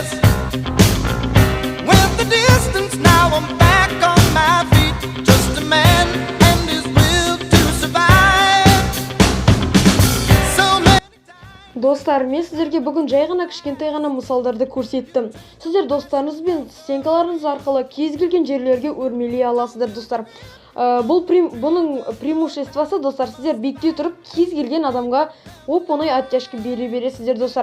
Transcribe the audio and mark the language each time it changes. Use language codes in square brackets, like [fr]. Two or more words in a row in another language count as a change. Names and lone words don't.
[en] Went the distance, now I'm back on my feet. Just a man and his will to survive. So many [kk] Достар, мен сіздерге бүгін жай ғана кішкентай ғана мысалдарды көрсеттім. Сіздер достарыңыз бен стенкаларыңыз арқылы кез келген жерлерге өрмелей аласыздар достар. Бұның преимуществосы достар, сіздер биікте тұрып кез келген адамға оп-оңай оттяжка бере бересіздер достар.